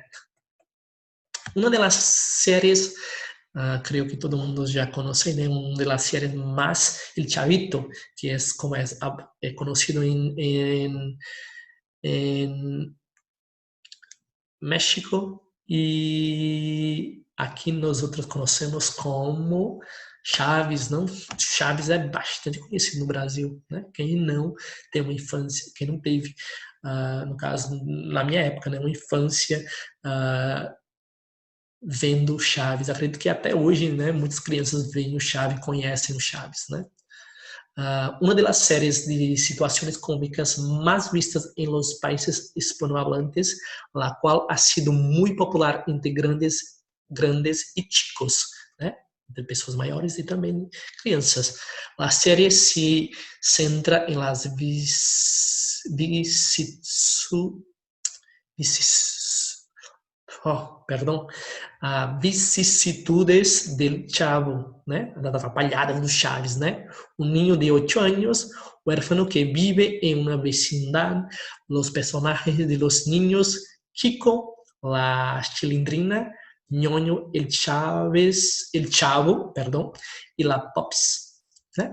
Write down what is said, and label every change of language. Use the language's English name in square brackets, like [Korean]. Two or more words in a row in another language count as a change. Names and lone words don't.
[Spanish] Una de las series, creo que todo el mundo ya conoce, ¿no? Una de las series más, El Chavito, que es como es conocido en México y aquí nosotros conocemos como Chaves, não? [Portuguese] Chaves é bastante conhecido no Brasil, né? Quem não tem uma infância, quem não teve, no caso, na minha época, né, uma infância vendo Chaves. Acredito que até hoje, né, muitas crianças veem o Chaves, conhecem o Chaves, né? [Spanish] Una de las series de situaciones cómicas más vistas en los países hispanohablantes, la cual ha sido muy popular entre grandes y chicos, [Portuguese] né? De pessoas maiores e também crianças. A série se centra em [Spanish] las vicissitudes del Chavo, [Portuguese] né? Das atrapalhadas do Chaves, né? [Spanish] Un niño de 8 años, huérfano que vive en una vecindad, los personajes de los niños, Kiko, la Chilindrina, Ñoño, el Chavo, perdón, y la Pops, né?